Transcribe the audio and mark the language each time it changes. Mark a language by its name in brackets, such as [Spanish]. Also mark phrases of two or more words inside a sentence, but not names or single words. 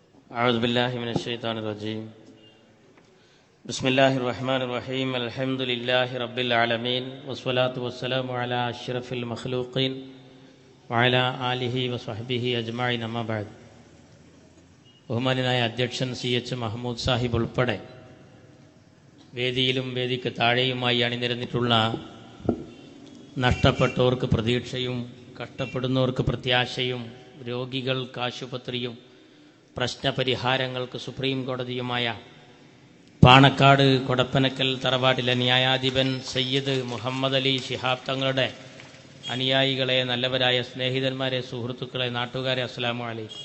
[Arabic] أعوذ بالله من الشيطان الرجيم بسم الله الرحمن الرحيم الحمد لله رب العالمين والصلاة والسلام على أشرف المخلوقين وعلى آله وصحبه أجمعين أما بعد. [Malayalam] ബഹുമാന്യനായ അധ്യക്ഷൻ CH മഹ്മൂദ് സാഹിബ് ഉൾപ്പെടെ വേദിയിലും വേദിക്ക് താഴെയുമായി അണിനിരന്നിട്ടുള്ള നഷ്ടപ്പെട്ടവർക്ക് പ്രതീക്ഷയും കഷ്ടപ്പെടുന്നവർക്ക് പ്രത്യാശയും രോഗികൾക്ക് ആശുപത്രിയും പ്രശ്നപരിഹാരങ്ങൾക്ക് സുപ്രീം കോടതിയുമായ പാണക്കാട് കൊടപ്പനക്കൽ തറവാട്ടിലെ ന്യായാധിപൻ സയ്യിദ് മുഹമ്മദ് അലി ശിഹാബ് തങ്ങളുടെ അനുയായികളെ, നല്ലവരായ സ്നേഹിതന്മാരെ, സുഹൃത്തുക്കളെ, നാട്ടുകാരെ, [Arabic] السلام عليكم.